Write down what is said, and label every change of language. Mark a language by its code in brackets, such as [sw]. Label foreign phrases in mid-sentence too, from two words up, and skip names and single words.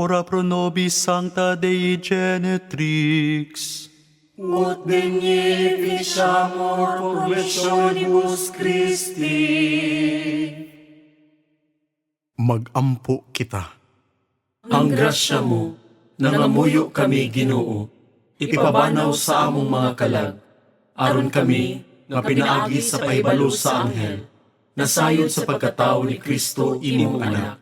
[la] pro nobis sancta Dei Genetrix. Ut beneficiamur promissionibus Christi. [ceb] Mag-ampo kita. Ang grasya mo, nangamuyo kami Ginoo, ipabanaw sa among mga kalag, aron kami nga pinaagi sa paibalo sa anghel, nasayod sa pagkatao ni Kristo imong anak.